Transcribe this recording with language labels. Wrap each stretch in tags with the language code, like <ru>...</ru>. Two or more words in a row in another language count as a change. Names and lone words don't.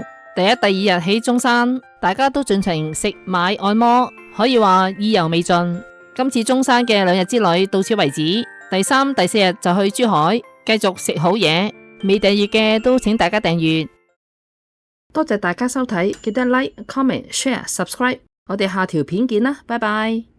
<yue>第一、第二日喺中山，大家都盡情食買按摩，可以話意猶未盡。今次中山嘅2日之旅到此為止，第3、第4日就去珠海，繼續食好嘢。未訂閱嘅都請大家訂閱。多謝大家收睇，記得</yue> <en>like、comment、share、subscribe。</en> <yue>我哋下條片見啦，拜拜。</yue>